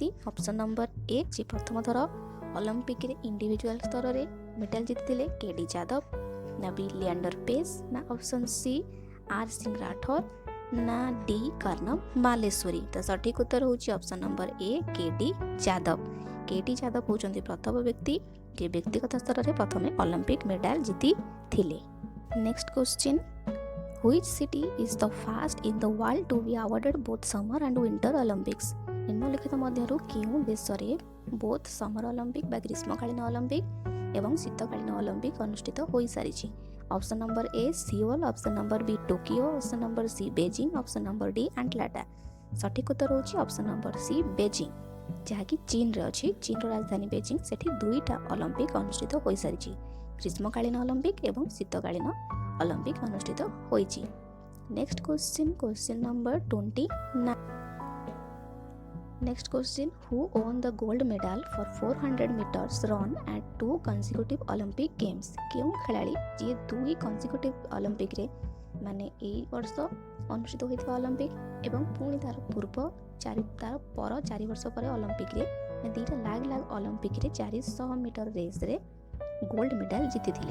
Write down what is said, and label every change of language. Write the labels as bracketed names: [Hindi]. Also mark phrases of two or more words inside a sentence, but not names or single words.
[English] option number A [Odia] ଯିଏ ପ୍ରଥମ ଥର ଅଲିମ୍ପିକ୍ରେ ଇଣ୍ଡିଭିଜୁଆଲ ସ୍ତରରେ ମେଡାଲ ଜିତିଥିଲେ କେଡି ଯାଦବ, ନା ବି ଲିଆଣ୍ଡର ପେସ୍, ନା [English] option C [Odia] ଆର୍ ସିଂ ରାଠୋର, ନା ଡି କର୍ଣ୍ଣମ ମାଲେଶ୍ୱରୀ। ତ ସଠିକ୍ ଉତ୍ତର ହେଉଛି [English] option number A [Odia] କେଡି ଯାଦବ। କେଡି ଯାଦବ ହେଉଛନ୍ତି ପ୍ରଥମ ବ୍ୟକ୍ତି ଯିଏ ବ୍ୟକ୍ତିଗତ ସ୍ତରରେ ପ୍ରଥମେ [English] Olympic medal [Odia] ଜିତିଥିଲେ। [English] next question Which city is the first in the world to be awarded both summer and winter Olympics? [Odia] ନିମ୍ନଲିଖିତ ମଧ୍ୟରୁ କେଉଁ ଦେଶରେ [English] both summer Olympic [Odia] ବା ଗ୍ରୀଷ୍ମକାଳୀନ ଅଲିମ୍ପିକ୍ ଏବଂ ଶୀତକାଳୀନ ଅଲିମ୍ପିକ୍ ଅନୁଷ୍ଠିତ ହୋଇସାରିଛି? [English] option number A [Odia] ସିଓଲ, [English] option number B [Odia] ଟୋକିଓ, [English] option number C [Odia] ବେଜିଂ, [English] option number D [Odia] ଆଣ୍ଟଲାଟା। ସଠିକ୍ ଉତ୍ତର ହେଉଛି [English] option number C [Odia] ବେଜିଂ, ଯାହାକି ଚୀନରେ ଅଛି। ଚୀନର ରାଜଧାନୀ ବେଜିଂ, ସେଠି 2ଟା ଅଲିମ୍ପିକ୍ ଅନୁଷ୍ଠିତ ହୋଇସାରିଛି, ଗ୍ରୀଷ୍ମକାଳୀନ ଅଲିମ୍ପିକ୍ ଏବଂ ଶୀତକାଳୀନ ଅଲିମ୍ପିକ୍ ଅନୁଷ୍ଠିତ ହୋଇଛି। [English] next question number 29। Next question, who won the gold medal for 400 meters run at 2 consecutive Olympic Games? [Odia] କେଉଁ ଖେଳାଳି ଯିଏ 2 consecutive ଅଲିମ୍ପିକ୍ରେ ମାନେ ଏଇ ବର୍ଷ ଅନୁଷ୍ଠିତ ହୋଇଥିବା ଅଲିମ୍ପିକ୍ ଏବଂ ପୁଣି ତାର ପର 4 ବର୍ଷ ପରେ ଅଲିମ୍ପିକ୍ରେ 2ଟା ଲାଗ ଅଲିମ୍ପିକ୍ରେ 400 ମିଟର ରେସ୍ରେ [English] gold medal [Odia] ଜିତିଥିଲେ?